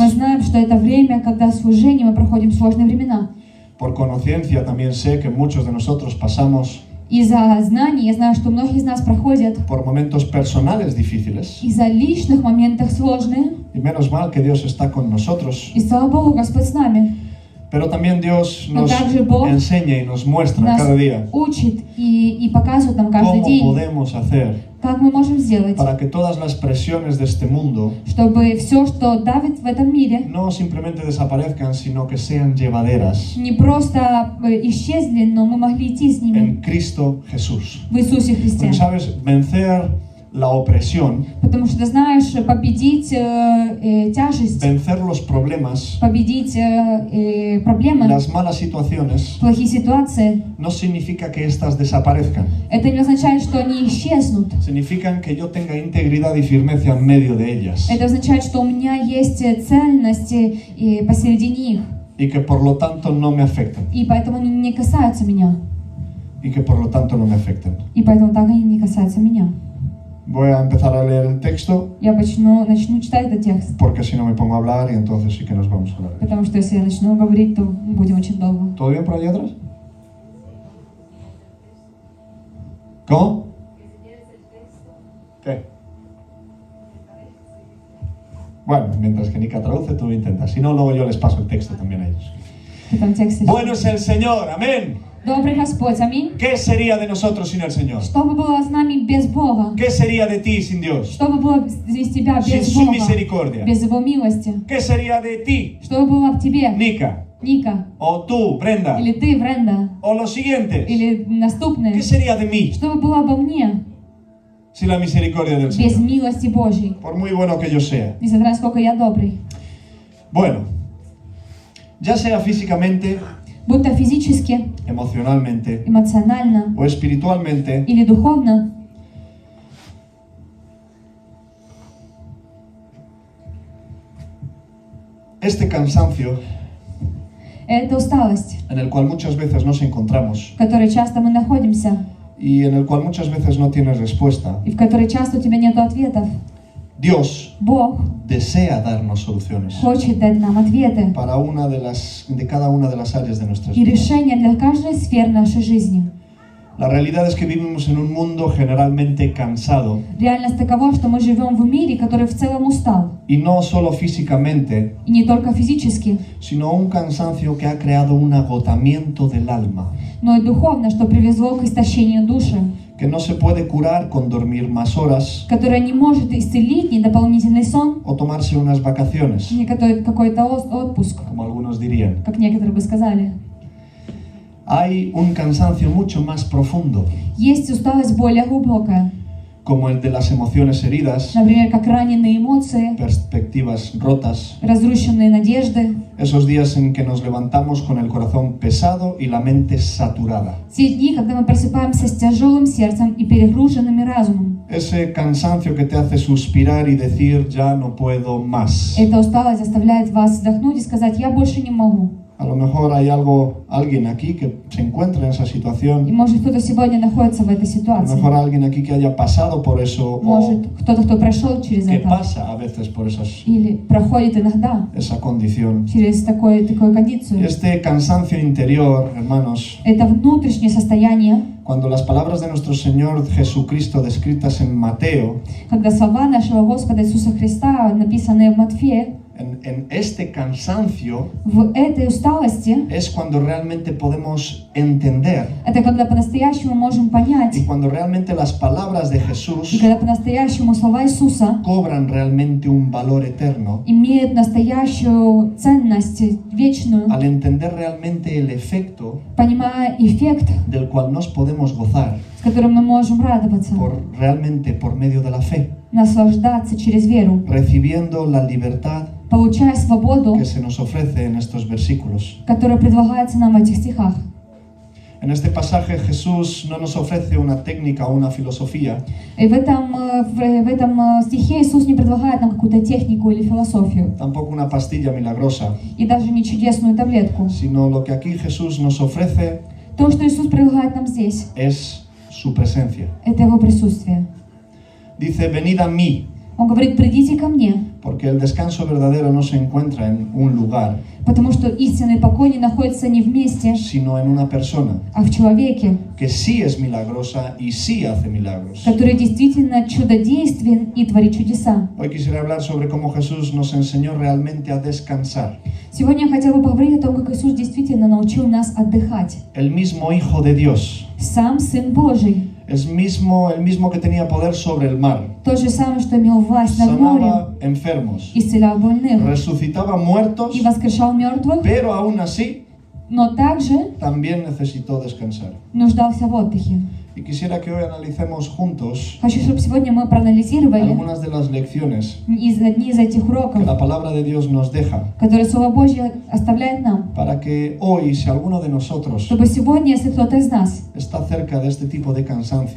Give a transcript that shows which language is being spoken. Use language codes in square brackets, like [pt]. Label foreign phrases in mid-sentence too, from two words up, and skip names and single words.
[ru] мы знаем, что это время, когда в служении мы проходим сложные времена. [es] Por conciencia también sé que muchos de nosotros pasamos [ru] Из-за знаний я знаю, что многие из нас проходят [es] por momentos personales difíciles. [ru] из-за личных моментов сложные. [es] Y menos mal que Dios está con nosotros. [ru] И слава Богу, Господь с нами. [es] Pero también Dios [ru] Но [es] nos [ru] также Бог [es] enseña y nos muestra [ru] Нас [es] cada día [ru] учит и показывает нам каждый [es] cómo [ru] день, [es] podemos hacer [ru] как мы можем сделать, [es] para que todas las presiones de este mundo [ru] чтобы все, что давит в этом мире, [es] no simplemente desaparezcan, sino que sean llevaderas [ru] не просто исчезли, но мы могли идти с ними [es] en Cristo Jesús. [ru] в Иисусе Христе. [es] Porque sabes, vencer la opresión, [ru] Потому что, знаешь, победить тяжесть, [es] vencer los problemas, [ru] победить проблемы, [es] las malas situaciones, [ru] плохие ситуации, [es] no significa que éstas desaparezcan. [ru] это не означает, что они исчезнут. [es] Significan que yo tenga integridad y firmeza en medio de ellas. [ru] Это означает, что у меня есть цельность посередине их, [es] Y que por lo tanto no me afecten. [ru] и поэтому они не касаются меня, [es] Y que por lo tanto no me afecten. [ru] и поэтому так они не касаются меня. [es] Voy a empezar a leer el texto [ru] Я начну читать этот текст, [es] porque si no me pongo a hablar y entonces sí que nos vamos a hablar. [ru] потому что если я начну говорить, то будем очень долго. [es] ¿Todo bien por allá atrás? ¿Cómo? ¿Qué? Bueno, mientras que Nika traduce, tú intentas. Si no, luego yo les paso el texto también a ellos. [ru] В этом тексте. [es] Bueno es el Señor, amén. [ru] Добрый Господь, аминь. [es] ¿Qué sería de nosotros sin el Señor? [ru] Что бы было с нами без Бога? [es] ¿Qué sería de ti sin Dios? [ru] Что бы было из тебя [es] Sin [ru] без [es] su [ru] Бога? [es] misericordia. [ru] Без Его милости? [es] ¿Qué sería de ti, [ru] Что бы было в тебе, [es] Nika? [ru] Ника? [es] ¿O tú, Brenda? [ru] Или ты, Бренда? [es] ¿O los siguientes? [ru] Или наступные? [es] ¿Qué sería de mí [ru] Что бы было обо мне [es] sin la misericordia del [ru] без [es] Señor? [ru] милости Божьей? [es] Por muy bueno que yo sea. [ru] Несмотря на сколько я добрый. [es] Bueno, ya sea físicamente, [ru] Будь то физически, [es] emocionalmente [ru] эмоционально [es] o espiritualmente, [ru] или духовно, [es] este cansancio [ru] это усталость, [es] en el cual muchas veces nos encontramos [ru] в которой часто мы находимся, [es] y en el cual muchas veces no tienes respuesta, [ru] и в которой часто у тебя нет ответов. [es] Dios [ru] Бог [es] desea darnos soluciones [ru] хочет дать нам ответы [es] para de cada una de las áreas de nuestras [ru] и [es] vidas. [ru] решения для каждой сферы нашей жизни. [es] La realidad es que vivimos en un mundo generalmente cansado, [ru] Реальность такова, что мы живем в мире, который в целом устал. [es] y no solo físicamente, [ru] И не только физически, [es] sino un cansancio que ha creado un agotamiento del alma, [ru] но и духовно, что привело к истощению души, [es] que no se puede curar con dormir más horas [ru] которое не может исцелить ни дополнительный сон, [es] o tomarse unas vacaciones, [ru] ни какой-то отпуск, [es] como algunos dirían. [ru] как некоторые бы сказали. [es] Hay un cansancio mucho más profundo, [ru] Есть усталость более глубокая, [es] como el de las emociones heridas, [ru] например, как раненые эмоции, [es] perspectivas rotas, [ru] разрушенные надежды, [es] esos días en que nos levantamos con el corazón pesado y la mente saturada. [ru] те дни, когда мы просыпаемся с тяжелым сердцем и перегруженными разумом. [es] Ese cansancio que te hace suspirar y decir ya no puedo más. [ru] Эта усталость заставляет вас вздохнуть и сказать: «Я больше не могу». [es] A lo mejor hay alguien aquí que se encuentra en esa [ru] И [es] situación, [ru] может кто-то сегодня находится в этой [es] a lo [ru] ситуации. [es] mejor alguien aquí que haya pasado por eso o [ru] Может кто-то, кто прошел через [es] que [ru] это. [es] pasa a veces por [ru] Или проходит иногда [es] esa condición. [ru] через такую [es] Y [ru] кондицию. [es] este cansancio interior, hermanos, [ru] Это внутреннее состояние, [es] cuando las palabras de nuestro Señor Jesucristo descritas en Mateo, [ru] когда слова нашего Господа Иисуса Христа, написанные в Матфея, [es] en este cansancio [ru] в этой усталости, [es] es cuando realmente podemos entender [ru] это когда по-настоящему можем понять, [es] y cuando realmente las palabras de [ru] и [es] Jesús [ru] когда по-настоящему слова Иисуса [es] cobran realmente un valor eterno [ru] имеют настоящую ценность, вечную, [es] al entender realmente el efecto [ru] понимая эффект, [es] del cual nos podemos gozar [ru] с которым мы можем радоваться, [es] realmente por medio de la fe, [ru] наслаждаться через веру, [es] recibiendo la libertad [ru] получая свободу, [es] que se nos ofrece en estos versículos. [ru] которая предлагается нам в этих стихах. [es] En este pasaje Jesús no nos ofrece una técnica o una filosofía, [ru] И в этом стихе Иисус не предлагает нам какую-то технику или философию, [es] tampoco una pastilla milagrosa, [ru] и даже не чудесную таблетку. [es] sino lo que aquí Jesús nos ofrece [ru] То, что Иисус предлагает нам здесь, [es] es su presencia. [ru] это Его присутствие. [es] Dice, venid a mí, [ru] Он говорит: «Придите ко мне», [es] porque el descanso verdadero no se encuentra en un lugar, [ru] потому что истинный покой не находится не в месте, [es] sino en una persona [ru] а в человеке, [es] que sí es milagrosa y sí hace milagros. [ru] который действительно чудодействен и творит чудеса. [es] Hoy quisiera hablar sobre cómo Jesús nos enseñó realmente a descansar. [ru] Сегодня я хотела бы поговорить о том, как Иисус действительно научил нас отдыхать. [es] El mismo Hijo de Dios, [ru] Сам Сын Божий, [es] el mismo que tenía poder sobre el mar, [ru] тот же самый, что имел власть над морем, [es] sanaba enfermos, [ru] исцелял больных [es] resucitaba muertos, [ru] и воскрешал мертвых, [es] pero aún así [ru] но также [es] también necesitó descansar. [ru] нуждался в отдыхе. [es] Y quisiera que hoy analicemos juntos [ru] Хочу, чтобы сегодня мы проанализировали [es] algunas de las lecciones [ru] одни из этих [es] que [ru] уроков, [es] la palabra de Dios nos deja, [ru] которые Слово Божье оставляет нам, [es] para que hoy, si alguno de nosotros [ru] чтобы сегодня, если кто-то из нас [es] está cerca de este tipo de cansancio,